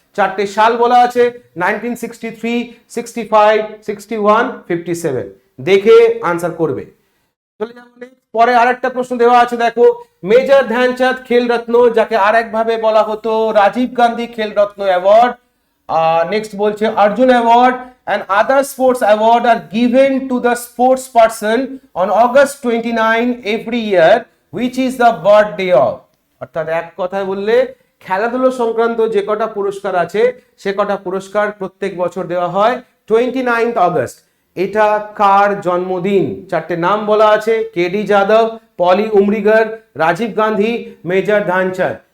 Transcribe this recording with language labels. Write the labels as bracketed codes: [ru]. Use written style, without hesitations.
[bn] 4টে সাল বলা আছে, 1963, 65, 61, 57। দেখে আনসার করবে। চলে যাব পরে আরেকটা প্রশ্ন দেওয়া আছে, দেখো মেজর ধ্যানচাঁদ খেলরত্ন, যাকে আরেকভাবে বলা হতো রাজীব গান্ধী খেলরত্ন অ্যাওয়ার্ড। নেক্সট বলছে Arjun award [en] and other sports award are given to the sports person on August 29 every year, which is the birthday of। [bn] অর্থাৎ এক কথায় বললে খেলাধুলো সংক্রান্ত যে কটা পুরস্কার আছে সে কটা পুরস্কার প্রত্যেক বছর দেওয়া হয় 29 আগস্ট। এটা কার জন্মদিন? 4টে নাম বলা আছে, কেডি যাদব, পলি উমরিগর, রাজীব গান্ধী, মেজর ধ্যানচাঁদ।